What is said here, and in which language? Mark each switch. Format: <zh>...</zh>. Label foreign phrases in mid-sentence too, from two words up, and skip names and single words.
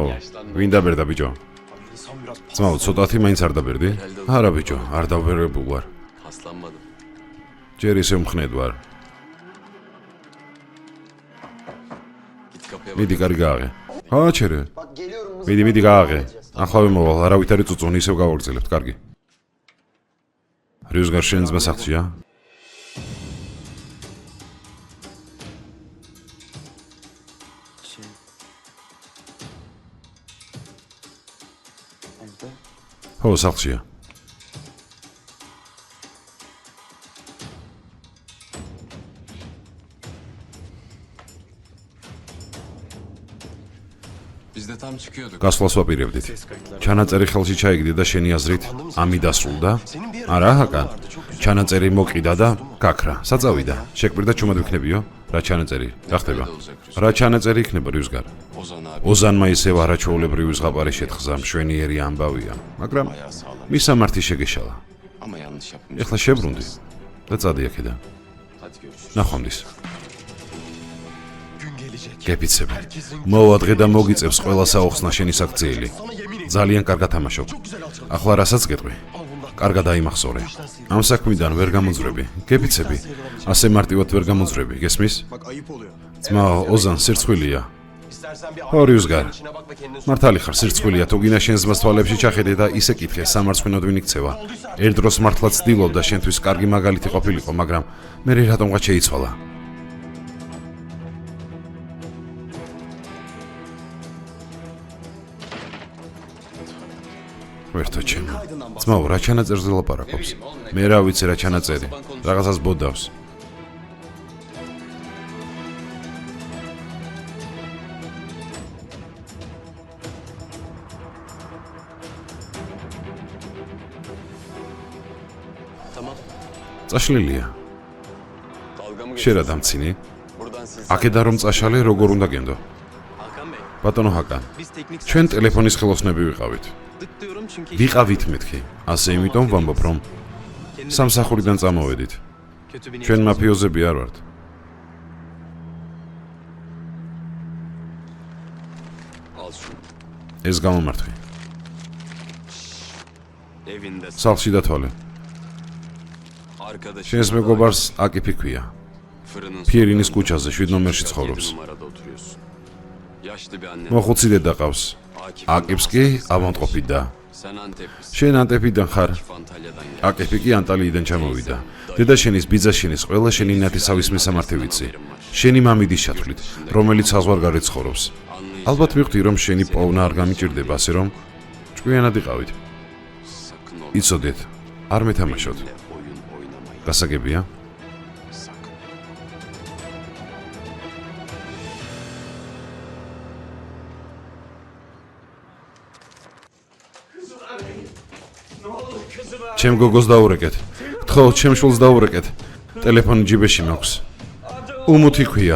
<ka>ვინ დაბერდა ბიჭო? ძმაო, ცოტათი მაინც არ დაბერდი? არა ბიჭო, არ დავბერებულ ვარ.</ka> <tr>Paslanmadım.</tr> <ka>ჯერ ისე მხნედ ვარ.</ka> <tr>Git kapıya bak.</tr> <ka>მიდი კარი გააღე. აჩერე. მიდი გააღე. ახლავე მოვალ, არავით არ იწუწუნ, ისევ გავაგრძელებთ, კარგი. რიუსგარ შენ ძმა სახლშია? ხო, სახლშია.</ka> <tr>Biz de tam çıkıyorduk.</tr> <ka>გასვლას ვაპირებდით. ჩანაწერი ხელში ჩაიგდე და შენი აზრით ამი დასრულდა? არა, ჰაკან. ჩანაწერი მოკიდა და გაქრა. საწავიდა. შეკვირდა ჩუმად ვიქნებიო? რა ჩანაწერი? რა ხდება? რა ჩანაწერი იქნება რიუსგარ?</ka> <tr>Ozan abi</tr> <ka>ოზანმა ისევ არაჩვეულებრივი ზღაპარი შეთხზა, მშვენიერი ამბავია, მაგრამ</ka> <tr>ayağı sağlam.</tr> <ka>მისამართი შეგეშალა.</ka> <tr>Ama yanlış yapmış.</tr> <ka>ეხლა შებრუნდი და წადი აქედან.</ka> <tr>Hadi görüşürüz.</tr> <ka>ნახვამდის. გეფიცები. მოვა დღე და მოგიწევს ყველა საოხსნა შენი საქციელი. ძალიან კარგად თამაშობ. ახლა რასაც გეტყვი? კარგად აიმახსოვრე. ამ საქმიდან ვერ გამოძვრები. გეფიცები. ასე მარტივად ვერ გამოძვრები, გესმის?</ka> <tr>Bak ayıp oluyor.</tr> <ka>ძმაო, ოზან სირცხვილია. ხო, რიუსგარ. მართალი ხარ, სირცხვილია, თუ გინდა შენ ზმას თვალებში ჩახედე და ისე კითხე, სამარცხვინოდ ვინ იქცევა. ერთ დროს მართლაც ცდილობდა შენთვის კარგი მაგალითი ყოფილიყო, მაგრამ მე რატომღაც შეიცვალა. ვერთო ჩემო. ძმაო, რა ჩანაწერზე ლაპარაკობს? მე რა ვიცი რა ჩანაწერი. რაღაცას ბოდავს.</ka> <tr>Tamam.</tr> <ka>წაშლილია.</ka> <tr>Dalga mı</tr> <ka>შენ რა</ka> <tr>geçiyorsun?</tr> <ka>დამცინი?</ka> <tr>Buradan siz...</tr> <ka>აქედან რომ წაშალე როგორ უნდა გენდო?</ka> <tr>Hakan Bey,</tr> <ka>ბატონო ჰაკან,</ka> <tr>biz teknik</tr> <ka>ჩვენ ტელეფონის ხელოსნები ვიყავით.</ka> <tr>dık diyorum çünkü</tr> <ka>ვიყავით მეთქი. ასე იმიტომ ვამბობ რომ</ka> <tr>kendimi</tr> <ka>სამსახურიდან წამოვედით.</ka> <tr>kötü bir</tr> <ka>ჩვენ</ka> <tr>niyetimiz yok.</tr> <ka>მაფიოზები არ ვართ.</ka> <tr>Al şunu.</tr> <ka>ეს გამომართვი.</ka> <tr>Evinde</tr> <ka>სახლში დათვალე.</ka> <tr>arkadaşın</tr> <ka>შენს მეგობარს აკიფი ქვია.</ka> <tr>fırının</tr> <ka>ფიერინის ქუჩაზე 7 ნომერში ცხოვრობს.</ka> <tr>numarada oturuyorsun. Yaşlı bir anne.</tr> <ka>მოხუცი დედა ყავს. აკიფს კი ავანტყოფი და</ka> <tr>Sen Anteplisin.</tr> <ka>შენ ანტეპიდან ხარ.</ka> <tr>Antalya'dan gel.</tr> <ka>აკიფი კი ანტალიიდან ჩამოვიდა. დედა შენის, ბიძა შენის, ყველა შენი ნათესავის მესამართი ვიცი. შენი მამიდის ჩათვლით, რომელიც საზღვარგარეთ ცხოვრობს. ალბათ მივხვდი, რომ შენი პოვნა არ გამიჭირდება, ასე რომ ჭკვიანად იყავით.</ka> <tr>Sakın ol.</tr> <ka>იცოდეთ, არ მეთამაშოთ.</ka> <tr>Oyun oynamayın.</tr> <ka>გასაგებია?</ka> <tr>Sakın.</tr> <ka>ჩემ გოგოს დაურეკეთ. გთხოვთ, ჩემ შულს დაურეკეთ. ტელეფონი ჯიბეში მაქვს. უმუთი ქვია.</ka>